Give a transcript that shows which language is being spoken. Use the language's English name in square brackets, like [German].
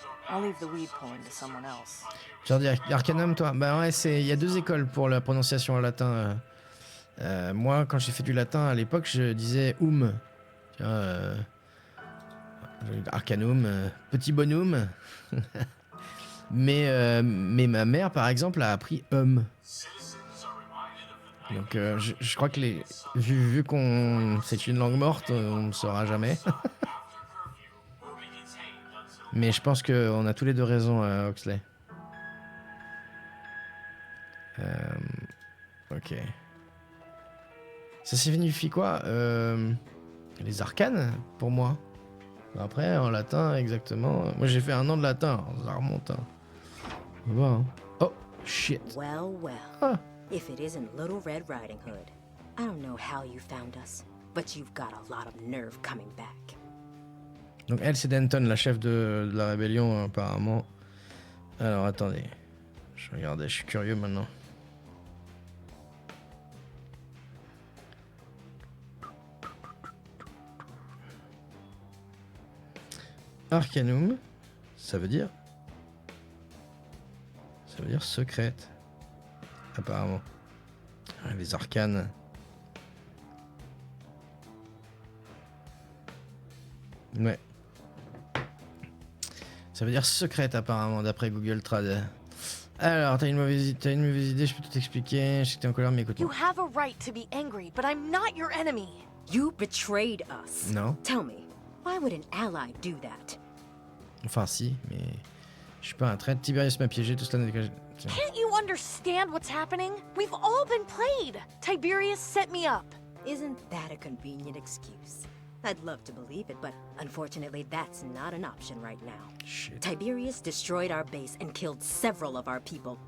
[English] I'll leave the weed pulling to someone else. [French] Genre Arcanum, toi? Bah ouais, il y a deux écoles pour la prononciation en latin. Moi, quand j'ai fait du latin à l'époque, je disais tu vois, Arcanum, petit bonhomme. mais ma mère, par exemple, a appris Donc je crois que vu qu'on c'est une langue morte, on ne saura jamais. Mais je pense qu'on a tous les deux raison, Oxley. Ok. Ça signifie quoi? Les arcanes, pour moi. Après, en latin, exactement. Moi, j'ai fait 1 an de latin, alors ça remonte. Hein. On va voir, hein. [English] Oh, shit. Well, well. Ah. If it isn't Little Red Riding Hood. I don't know how you found us, but you've got a lot of nerve coming back. [French] Donc elle, c'est Denton, la chef de la rébellion, apparemment. Alors, attendez. Je regardais, je suis curieux maintenant. Arcanum, ça veut dire secrète, apparemment. Les arcanes. Ouais. Ça veut dire secrète, apparemment, d'après Google Trad. Alors, t'as une mauvaise idée, je peux tout expliquer. Je sais que t'es en colère, mais écoute. [English] You have a right to be angry, but I'm not your enemy. You betrayed us. [French] Non. [English] Tell me, why would an ally do that? [French] Enfin, si, mais je suis pas un traître. Tiberius m'a piégé, tout cela n'est que... [English] Can't you understand what's happening? We've all been played. Tiberius set me up. Isn't that a convenient excuse? I'd love to believe it, but unfortunately that's not an option right now. Shit. Tiberius destroyed our base and killed several of our people.